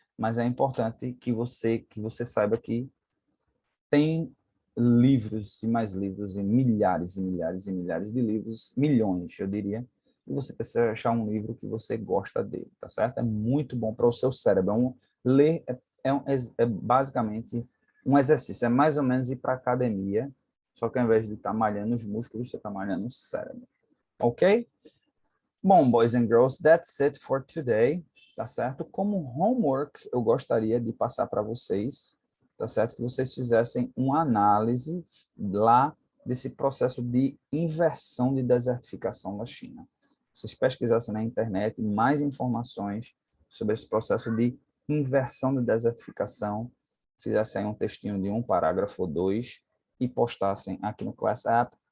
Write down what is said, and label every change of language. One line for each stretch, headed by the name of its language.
Portuguese: Mas é importante que você saiba que tem livros e mais livros, e milhares e milhares e milhares de livros, milhões, eu diria, e você precisa achar um livro que você gosta dele, tá certo? É muito bom para o seu cérebro. Ler é basicamente um exercício, é mais ou menos ir para a academia, só que ao invés de estar malhando os músculos, você está malhando o cérebro. Ok?
English: Bom, boys and girls, that's it for today,
Portuguese: tá certo? Como homework, eu gostaria de passar para vocês, tá certo? Que vocês fizessem uma análise lá desse processo de inversão de desertificação da China. Vocês pesquisassem na internet mais informações sobre esse processo de inversão de desertificação, fizessem aí um textinho de um parágrafo ou dois e postassem aqui no Class App.